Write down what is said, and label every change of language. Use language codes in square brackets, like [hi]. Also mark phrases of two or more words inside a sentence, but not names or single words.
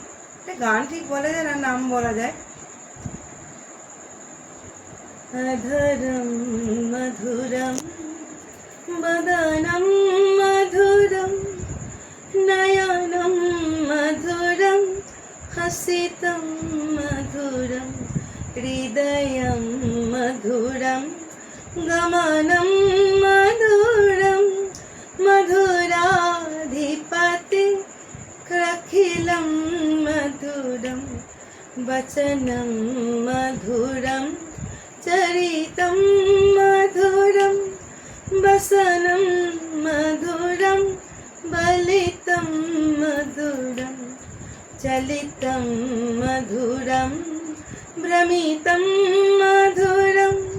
[bn] এটা গান ঠিক বলা যায় না, নাম বলা যায়। [sa] অধরম মধুরম বদনম মধুরম নয়নম মধুরম হসিতম মধুরম হৃদয়ম মধুরম গমনম মধুরম మధురాధిపతి అఖిలం మధురం వచనం మధురం చరితం మధురం వసనం మధురం బలితం మధురం చలితం మధురం భ్రమితం మధురం